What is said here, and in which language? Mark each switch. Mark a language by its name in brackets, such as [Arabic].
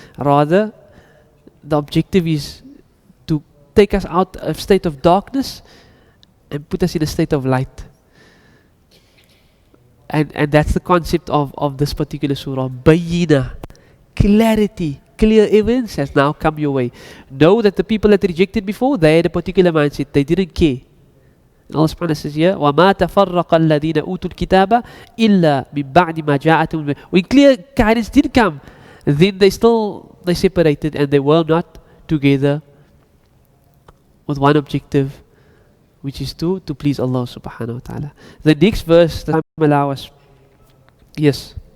[English] Rather, the objective is to take us out of a state of darkness and put us in a state of light. And that's the concept of this particular surah. Bayyina, clarity, clear evidence has now come your way. Know that the people that rejected before, they had a particular mindset, they didn't care. And Allah subhanahu wa ta'ala says here, [Arabic] وَمَا تَفَرَّقَ الَّذِينَ أُوتُوا الْكِتَابَ إِلَّا مِن بَعْدِ مَا جَاءَتْهُمْ. [English] When clear guidance did come, then they separated and they were not together with one objective, which is to please Allah subhanahu wa ta'ala. The next verse, the time allow us. Yes.